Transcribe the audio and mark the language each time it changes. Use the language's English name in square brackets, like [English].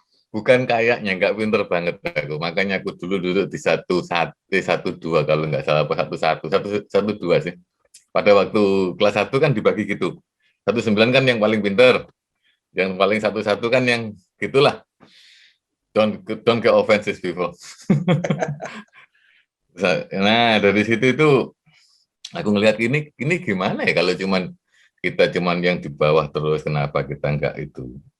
[Indonesian] Bukan kayaknya, nggak pinter banget aku. Makanya aku dulu duduk di 1-2 kalau nggak salah, apa 1-2 sih. Pada waktu kelas 1 kan dibagi gitu. 1-9 kan yang paling pinter. Yang paling 1-1 kan yang gitulah. [English] Don't get offensive people. [Indonesian] Nah, dari situ itu aku ngelihat ini gimana ya kalau kita yang di bawah terus, kenapa kita nggak itu.